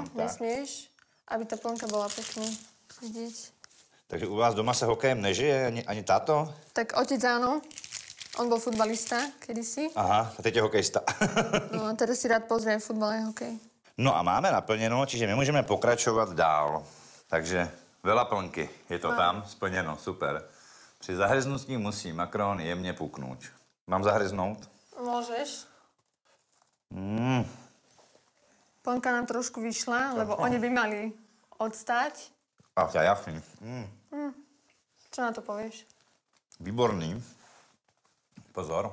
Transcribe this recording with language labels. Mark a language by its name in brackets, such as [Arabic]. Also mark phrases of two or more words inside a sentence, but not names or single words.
[Czech] Jenom tak. [Slovak] nesmieš, aby tá plnka bola pekne vidieť. [Czech] Takže u vás doma se hokejem nežije ani táto? [Slovak] Tak otec áno, on bol futbalista kedysi. [Czech] Aha, a teď je hokejista. [Slovak] No a teraz si rád pozrie futbal a hokej. [Czech] No a máme naplněno, čiže my můžeme pokračovat dál. [Slovak] Takže veľa plnky, je to tam, splněno, super. [Czech] Při zahryznutí musí makaron jemně puknout. Mám zahryznout? [Slovak] Môžeš. Plnka nám trošku vyšla, lebo oni by mali odstať. [Czech] A ja jasný. [Slovak] Čo na to povieš? [Czech] Výborný. Pozor.